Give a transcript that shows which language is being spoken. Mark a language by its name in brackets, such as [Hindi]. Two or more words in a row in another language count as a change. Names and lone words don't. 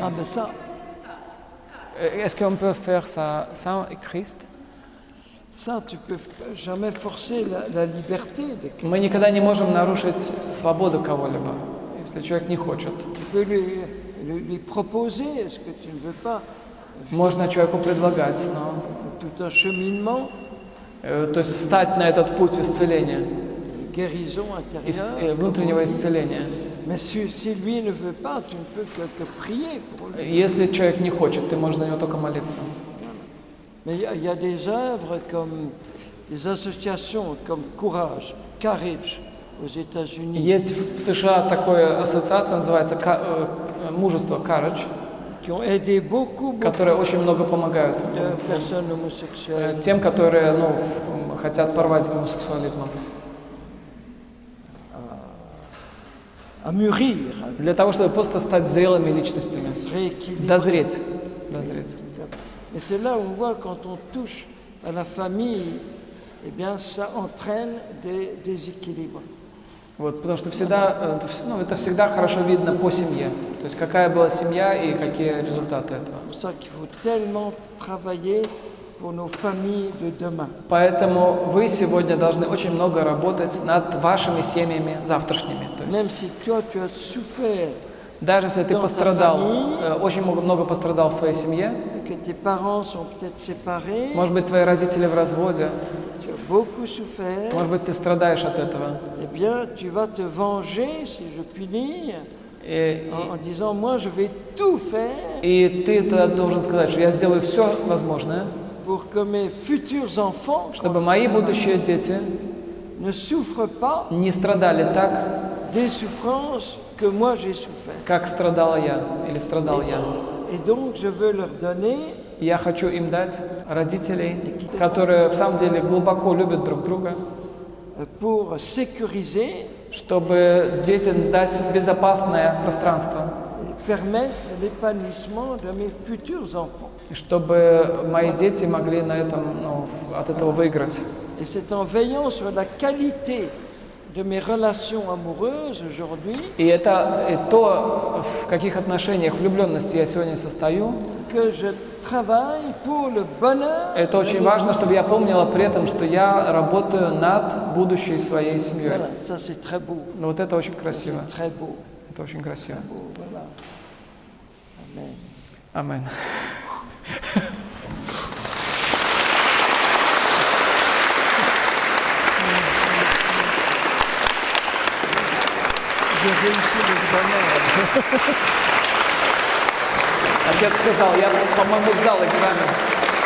[French] Ah ben ça, Est-ce qu'on peut faire ça sans Christ? tu peux jamais forcer la liberté de quelqu'un. [Russian] Мы никогда не можем нарушить свободу кого-либо, если человек не хочет. [French] Tu peux lui proposer ce que tu ne veux pas, [Russian] Можно человеку предлагать, но [French] tout un cheminement, [Russian] то есть встать на этот путь исцеления, [French] guérison intérieure. [Russian] внутреннего исцеления. [French] Mais si lui ne veut pas, tu ne peux que prier pour lui. [Russian] Если человек не хочет, ты можешь за него только молиться. [French] Mais il y a des œuvres comme des associations comme Courage aux États-Unis, [Russian] Есть в США такая ассоциация, называется «Мужество», [French] Courage, qui ont aidé beaucoup [Russian] которые очень много помогают [French] de personnes homosexuelles. [Russian] тем, которые хотят порвать с гомосексуализмом. [French] À mûrir, [Russian] Для того, чтобы просто стать зрелыми личностями, [French] à se rééquilibrer. [Russian] дозреть. [French] Et c'est là où on voit quand on touche à la famille, eh bien ça entraîne des déséquilibres. [Russian] Вот, потому что всегда, это всегда хорошо видно по семье. То есть какая была семья и какие результаты этого. [French] C'est pour ça qu'il faut tellement travailler pour nos familles de demain. [Russian] Поэтому вы сегодня должны очень много работать над вашими семьями завтрашними. То [French] Même [Russian] есть, [French] si toi tu as souffert, [Russian] даже если ты [French] dans ta [Russian] пострадал, [French] famille, [Russian] очень много пострадал в своей семье, [French] que tes parents sont peut-être séparés, [Russian] может быть, твои родители в разводе, [French] tu as beaucoup souffert, [Russian] может быть, ты страдаешь от этого. [French] eh bien tu vas te venger, si je puis dire, [Russian] И [French] en disant moi je vais tout faire [Russian] ты тогда должен сказать, что я сделаю все возможное, [French] pour que mes futurs enfants, [Russian] чтобы мои будущие дети [French] ne souffrent pas [Russian] не страдали так, [French] des souffrances que moi j'ai souffert. [Russian] как страдала я или страдал я. [French] Et donc je veux leur donner [Russian] Я хочу им дать родителей, которые в самом деле глубоко любят друг друга, [French] pour sécuriser [Russian] чтобы детям дать безопасное пространство, [French] et permettre l'épanouissement de mes futurs enfants. [Russian] и чтобы мои дети могли на этом, от этого выиграть. [French] Et c'est en veillant sur la qualité de mes relations amoureuses aujourd'hui [Russian] И это и то, в каких отношениях влюбленности я сегодня состою. [French] que je travaille pour le bonheur. [Russian] Это очень важно, чтобы я помнила при этом, что я работаю над будущей своей семьей. [French] Voilà, ça c'est très beau. [Russian] Но вот это очень красиво. [French] C'est très beau. [Russian] Это очень красиво. [French] Beau, voilà. Amen. [Russian] Амен. [French] J'ai réussi l'examen. [Russian] Отец сказал, я, по-моему, сдал экзамен.